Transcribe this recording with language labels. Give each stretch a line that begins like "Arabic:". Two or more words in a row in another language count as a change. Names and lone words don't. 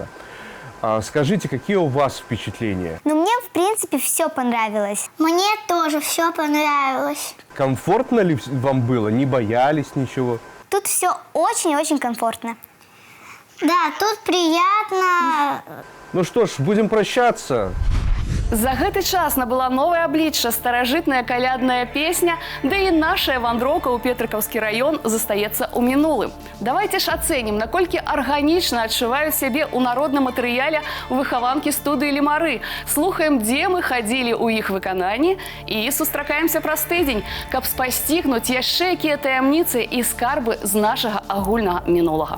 Russian: Скажите, какие у вас впечатления? Но мне, в принципе, все понравилось. Мне тоже все понравилось. Комфортно ли вам было? Не боялись ничего? Тут все очень-очень комфортно. Да, тут приятно. Ну что ж, будем прощаться.
Belarusian: За гэты час набыла новае аблічча старажытная калядная песня, да і наша вандроўка ў Петрыкаўскі раён застаецца ў мінулым. Давайте ж ацэнім, наколькі арганічна адчуваюць сябе ў народным матэрыяле выхаванкі студыі Лемары. Слухаем, дзе мы хадзілі ў іх выкананні і сустракаемся праз тыдзень, каб спасцігнуць яшчэ якія таямніцы і скарбы з нашага агульнага мінулага.